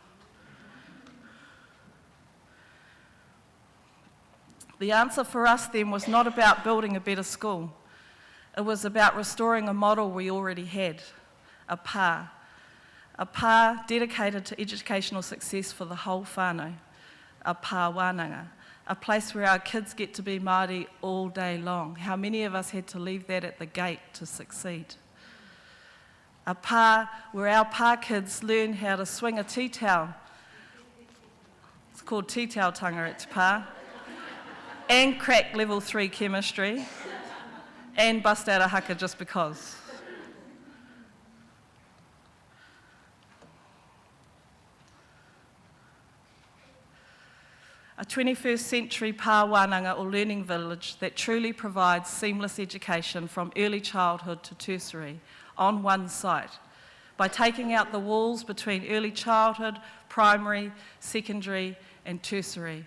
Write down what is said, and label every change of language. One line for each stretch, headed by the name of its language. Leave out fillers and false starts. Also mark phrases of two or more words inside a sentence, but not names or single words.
English: The answer for us then was not about building a better school. It was about restoring a model we already had, a pā dedicated to educational success for the whole whānau, a
Māori: pā wānanga,
English: a place where our kids get to be Māori all day long. How many of us had to leave that at the gate to succeed? A pā where our pā kids learn how to swing a tea towel. It's called tea towel tanga at
Māori: te pā.
English: And crack level 3 chemistry, and bust out a haka just because. A 21st century pāwānanga or learning village that truly provides seamless education from early childhood to tertiary on one site by taking out the walls between early childhood, primary, secondary and tertiary.